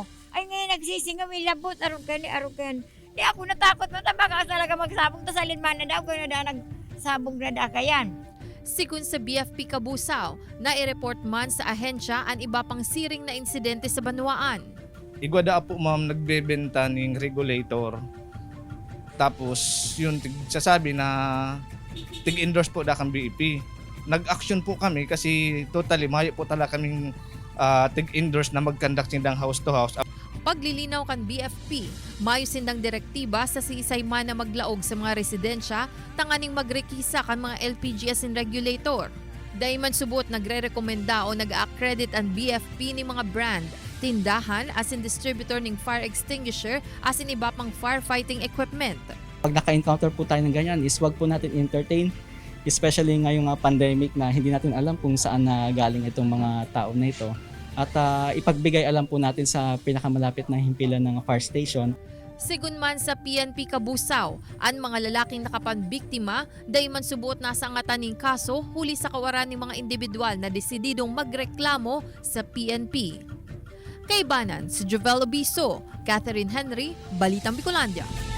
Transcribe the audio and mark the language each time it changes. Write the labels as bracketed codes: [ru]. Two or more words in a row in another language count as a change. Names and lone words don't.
[bik] Ay ngayon nagsisingaw, may labot, aron kan. Di ako natakot, matabaka talaga magsabong, tas alinman na daw ko na nagsabong na da kayan. Sigun sa BFP Kabusaw, na-report man sa ahensya ang iba pang siring na insidente sa Banwaan. Igwada po ma'am nagbebenta ng regulator. Tapos yun sasabi na tig-endorse po da kang BEP. Nag-action po kami kasi totally mayo po talaga kaming tig-endorse na mag-conduct sindang [en] house to house. [bik] Paglilinaw kan BFP, mayo sindang direktiba sa siisay man na maglaog sa mga residensya tanganing magrekisa kan mga LPG [en] as in regulator. [bik] Dayman subot nagre-rekomenda o nag-accredit ang BFP ni mga brand, tindahan [en] as in distributor [bik] ng [en] fire extinguisher as in [bik] iba pang [en] firefighting equipment. [tl] Pag naka-encounter po tayo ng ganyan is wag po natin entertain, especially ngayong pandemic na hindi natin alam kung saan na galing itong mga tao na ito. At ipagbigay alam po natin sa pinakamalapit na himpilan ng [en] fire station. [bik] Sigun man sa PNP Kabusaw, ang mga lalaking nakapanbiktima, dayman subuot na sa angataning kaso huli sa kawaran ng mga individual na desididong magreklamo sa PNP. Kaibanan si Jovel Obiso, Catherine Henry, Balitang Bicolandia.